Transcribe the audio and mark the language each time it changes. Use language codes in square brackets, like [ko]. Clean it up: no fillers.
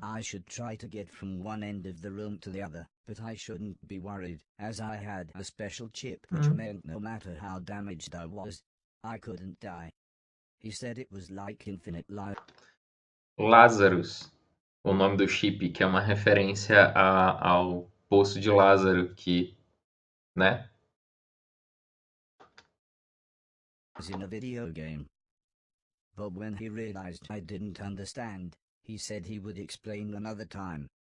[en] I should try to get from one end of the room to the other, but I shouldn't be worried, as I had a special chip which meant no matter how damaged I was, I couldn't die. He said it was like infinite life. [pt] Lazarus, o nome do chip, que é uma referência ao poço de Lázaro, que, né? [en] In a video game. But when he realized I didn't understand, he said he would explain another time.